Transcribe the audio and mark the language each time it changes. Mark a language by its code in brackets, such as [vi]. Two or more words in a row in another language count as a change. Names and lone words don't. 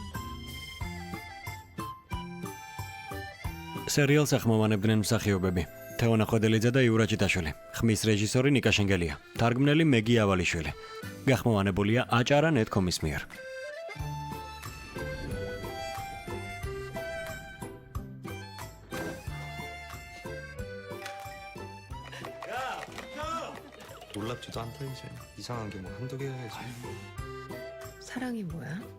[ka] სერიალს ახმოვანებდნენ მსახიობები. თეონა ხვედელიძე და იურა ჭიტაშვილი. ხმის რეჟისორი ნიკა შენგელია. თარგმნელი მეგი ავალიშვილი. გახმოვანებულია acara.net.com-ის მიერ. [ko] 놀랍지도 않다 이제. 이상한 게 뭐 한두 개여야지. 사랑이 뭐야?